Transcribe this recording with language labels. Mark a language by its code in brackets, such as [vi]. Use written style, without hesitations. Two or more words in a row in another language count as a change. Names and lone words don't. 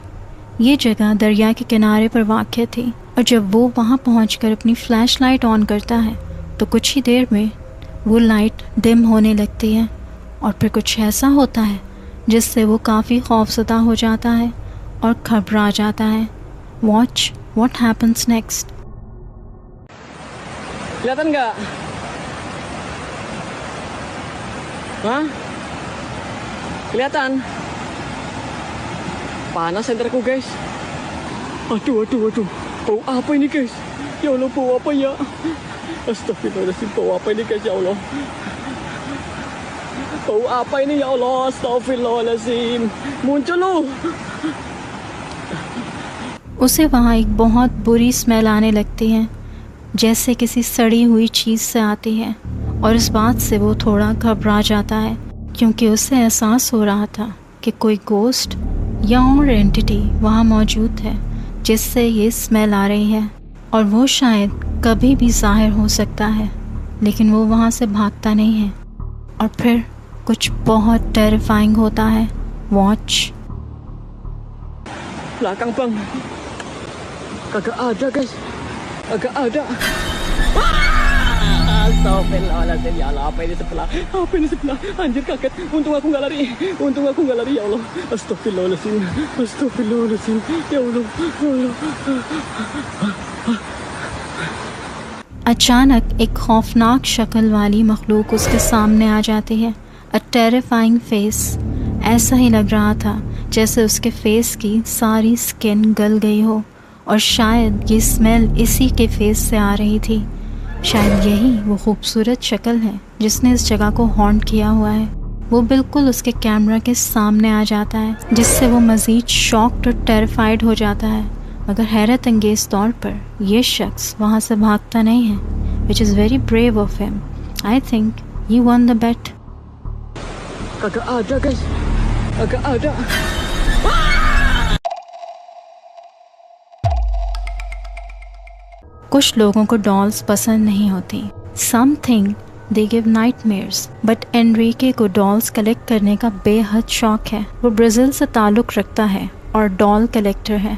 [ur] یہ جگہ دریا کے کنارے پر واقع تھی اور جب وہ وہاں پہنچ کر اپنی [en] flash light on [ur] کرتا ہے تو کچھ ہی دیر میں وہ [en] light dim [ur] ہونے لگتی ہے اور پھر کچھ ایسا ہوتا ہے جس سے وہ کافی خوفزدہ ہو جاتا ہے اور گھبرا جاتا ہے. [en] Watch what happens next. [id] kelihatan nggak? Hah? Kelihatan? Panas senterku guys. Aduh. Bau apa ini guys? Ya Allah, bau apa ya? Astagfirullahaladzim, bau apa ini guys, ya Allah? Bau apa ini ya Allah? Astagfirullahaladzim. Muncul loh. [ur] اسے وہاں ایک بہت بری اسمیل آنے لگتی ہے، جیسے کسی سڑی ہوئی چیز سے آتی ہے، اور اس بات سے وہ تھوڑا گھبرا جاتا ہے کیونکہ اسے احساس ہو رہا تھا کہ کوئی گھوسٹ یا اور اینٹیٹی وہاں موجود ہے جس سے یہ اسمیل آ رہی ہے اور وہ شاید کبھی بھی ظاہر ہو سکتا ہے، لیکن وہ وہاں سے بھاگتا نہیں ہے اور پھر کچھ بہت ٹیریفائنگ ہوتا ہے. वॉच। [id] Belakang bang. Kagak ada guys. Agak ada. Astagfirullahaladzim, ya Allah, apa ini sebelah? Anjir, kaget. Untung aku nggak lari ya Allah. Astagfirullahaladzim, ya Allah. [ur] اچانک ایک خوفناک شکل والی مخلوق اس کے سامنے آ جاتی ہے. [en] A terrifying face. [ur] ایسا ہی لگ رہا تھا جیسے اس کے فیس کی ساری اسکن گل گئی ہو اور شاید یہ اسمیل اسی کے فیس سے آ رہی تھی. شاید یہی وہ خوبصورت شکل ہے جس نے اس جگہ کو ہانٹ کیا ہوا ہے. وہ بالکل اس کے کیمرا کے سامنے آ جاتا ہے، جس سے وہ مزید شاکڈ اور ٹیریفائیڈ ہو جاتا ہے، مگر حیرت انگیز طور پر یہ شخص وہاں سے بھاگتا نہیں ہے, [en] Which is very brave of him. I think he won the bet. [id] Kagak ada guys. Agak ada. [ur] کچھ لوگوں کو ڈولز پسند نہیں ہوتی. [en] Some think they give nightmares. But [ur] اینریکے کو [en] dolls collect [ur] کرنے کا بے حد شوق ہے. وہ برازیل سے تعلق رکھتا ہے اور [en] doll collector [ur] ہے.